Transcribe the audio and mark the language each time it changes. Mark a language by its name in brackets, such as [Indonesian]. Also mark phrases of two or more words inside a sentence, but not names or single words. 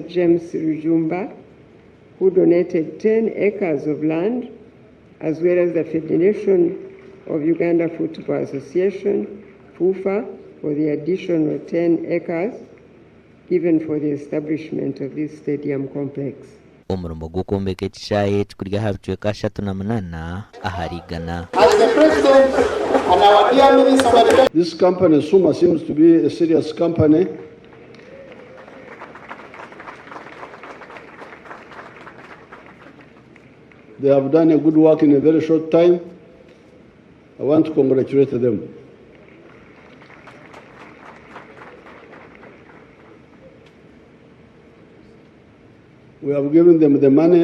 [English] James Rujumba, who donated 10 acres of land, as well as the Federation of Uganda Football Association, FUFA, for the additional 10 acres given for the establishment of this stadium complex. [Nyankole] Omurimo gw'okwombeka ekishayi kikuri aha bicweka 38 aharigana. [English] As the President and our dear Minister, this company, Suma, seems to be a serious company. They have done a good work in a very short time. I want to congratulate them. We have given them the money.